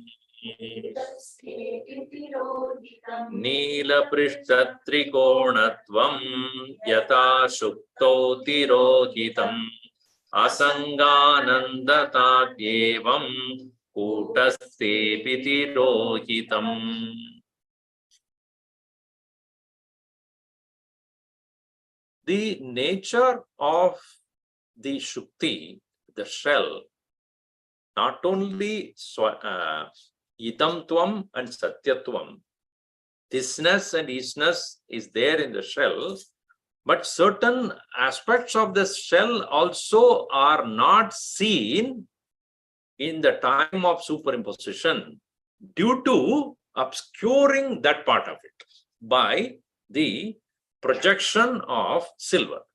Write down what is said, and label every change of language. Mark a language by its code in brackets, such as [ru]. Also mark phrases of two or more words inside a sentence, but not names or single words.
[sa] Neela Prishta Trikonatvam Yata Shukto Tirohitam Asanganandatatyevam Kutastepi Tirohitam. [en] The nature of the Shukti, the shell, not only Idamtvam and Satyatvam, thisness and isness is there in the shell, but certain aspects of the shell also are not seen in the time of superimposition due to obscuring that part of it by the projection of silver.